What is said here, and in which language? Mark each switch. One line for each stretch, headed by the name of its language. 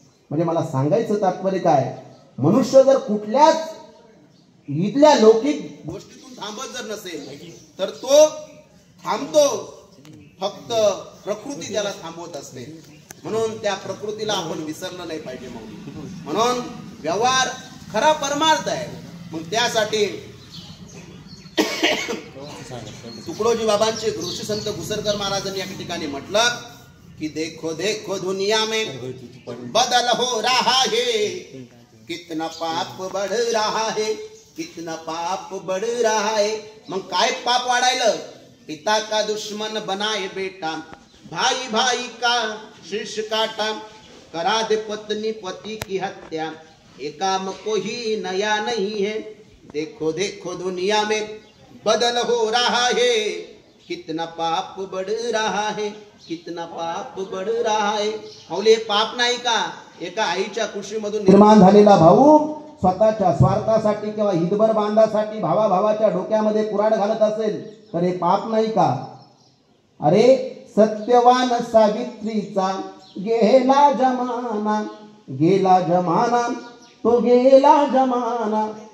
Marathi: म्हणजे मला सांगायचं तात्पर्य काय, मनुष्य जर कुठल्याच इथल्या लौकिक गोष्टीतून थांबत जर नसेल तर तो थांबतो, फक्त प्रकृती त्याला थांबवत असते. म्हणून त्या प्रकृतीला आपण विसरलं नाही पाहिजे माऊली. म्हणून व्यवहार खरा परमार्थ आहे. मग त्यासाठी तुकडोजी बाबांचे ऋषी संत घुसरकर महाराजांनी या ठिकाणी म्हटलं की
Hindi: देखो देखो दुनिया में बदल हो रहा है, कितना पाप बढ़ रहा है, कितना पाप बढ़ रहा है.
Marathi: मग काय पाप वाढायलं,
Hindi: पिता का दुश्मन बनाए बेटा, भाई भाई का शीश काटा, करा दे पत्नी पति की हत्या, ये काम कोई नया नहीं है. देखो देखो दुनिया में बदल हो रहा है, कितना पाप बढ़ रहा है, कितना पाप बढ़ रहा है.
Marathi: माऊली, पाप नाही का, एका आईच्या कुशीमधून निर्माण झालेला भाऊ स्वतःच्या स्वार्थासाठी किंवा हितभर बांधासाठी भावाभावाच्या डोक्यामध्ये कुऱ्हाड घालत असेल तर हे पाप नाही का. अरे सत्यवान सावित्रीचा गेला जमाना, गेला जमाना, तो गेला जमाना.